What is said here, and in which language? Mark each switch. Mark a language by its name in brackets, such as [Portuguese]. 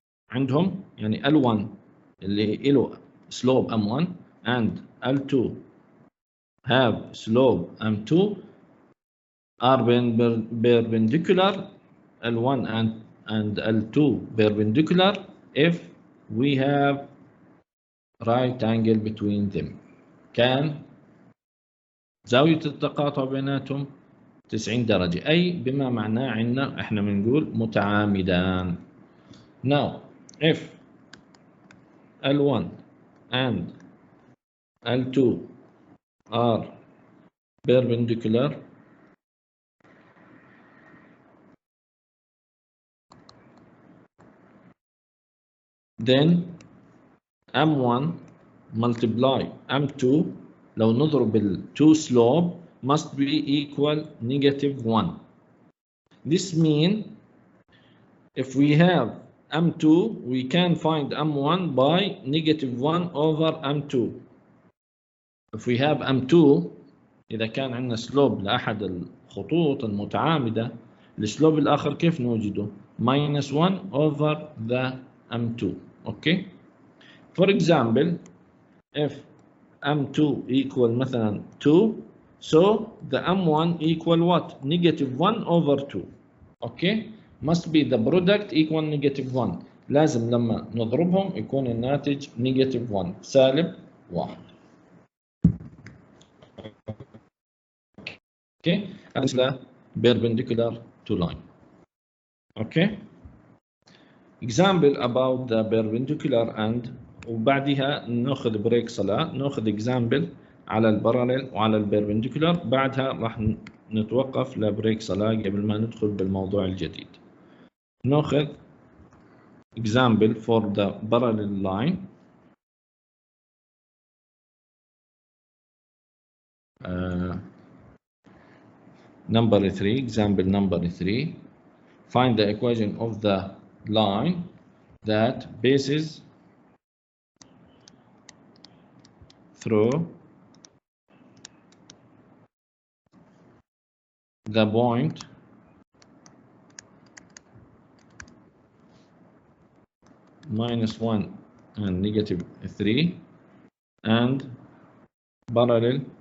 [Arabic] عندهم يعني [English] L1 [Arabic] اللي له [English] slope M1 and L2 have slope M2 are perpendicular. L1 and L2 perpendicular if we have right angle between them. [Arabic] كان زاوية التقاطع بيناتهم 90 درجة، أي بما معناه عندنا إحنا بنقول متعامدان. [English] Now if L1 and L2 are perpendicular, then M1 multiply M2 [Arabic] لو نضرب ال [English] 2 slope must be equal -1. This means if we have M2 we can find M1 by -1 over M2. If we have M2 [Arabic] إذا كان عندنا سلوب لأحد الخطوط المتعامدة، السلوب الآخر كيف نوجده؟ [English] -1 over the M2. Okay. For example, if M2 equal [Arabic] مثلا [English] 2, so the M1 equal what? -1 over 2. Okay. Must be the product equal -1. [Arabic] لازم لما نضربهم يكون الناتج -1 سالب 1. [English] Okay, and it's perpendicular to line. Okay. Example about the perpendicular and [Arabic] وبعدها ناخذ بريك صلاة، ناخذ example على الباراليل وعلى البربنديكولار، بعدها راح نتوقف لبريك صلاة قبل ما ندخل بالموضوع الجديد. ناخذ [English] example for the parallel line. Number 3, example number 3. Find the equation of the line that passes through the point -1 and -3 and parallel